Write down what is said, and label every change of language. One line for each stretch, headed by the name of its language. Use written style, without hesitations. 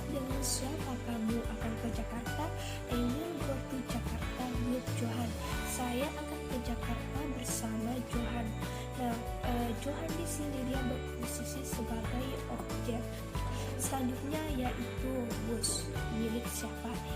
Indonesian: Dengan siapa kamu akan ke Jakarta?
English: I will go to Jakarta with Johan.
Indonesian: Saya akan ke Jakarta bersama Johan. Nah, Johan di sini dia berposisi sebagai objek. Selanjutnya yaitu whose, milik siapa.